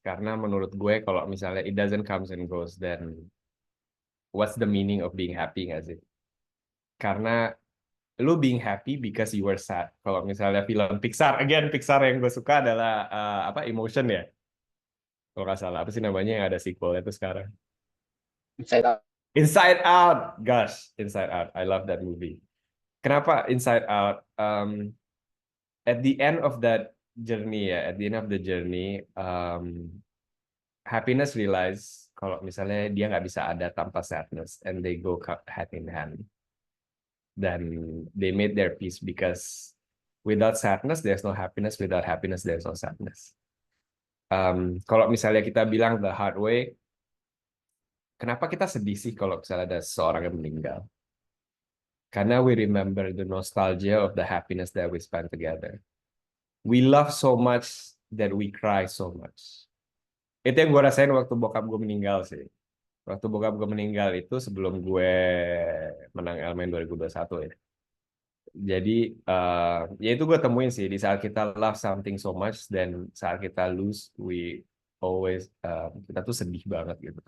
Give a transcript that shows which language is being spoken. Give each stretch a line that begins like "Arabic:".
Indonesian: Karena menurut gue kalau misalnya
English: it doesn't comes and goes, then what's the meaning of being happy
Indonesian: nggak sih? Karena lu
English: being happy because you were sad.
Indonesian: Kalau misalnya film Pixar, again Pixar yang gue suka adalah Emotion ya. Kalau nggak salah, apa sih namanya yang ada sequel itu sekarang?
English: Inside Out. Inside Out, gosh, Inside Out. I love that movie. Kenapa Inside Out? At the end of that journey ya, at the end of the journey, happiness realize
Indonesian: kalau misalnya dia nggak bisa ada tanpa
English: sadness, and they go hand in hand. Dan they made their peace because without sadness there's no happiness, without happiness there's no sadness.
Indonesian: Kalau misalnya kita bilang
English: the hard way,
Indonesian: kenapa kita sedih sih kalau misalnya ada seseorang yang meninggal?
English: Karena we remember the nostalgia of the happiness that we spent together. We love so much that we cry so much.
Indonesian: Itu yang gue rasain waktu bokap gue meninggal sih. Waktu bokap gue meninggal itu sebelum gue menang Elemen 2021 ya. Jadi ya itu gue temuin sih di saat kita
English: love something so much
Indonesian: dan saat kita
English: lose we always
Indonesian: kita tuh sedih banget gitu.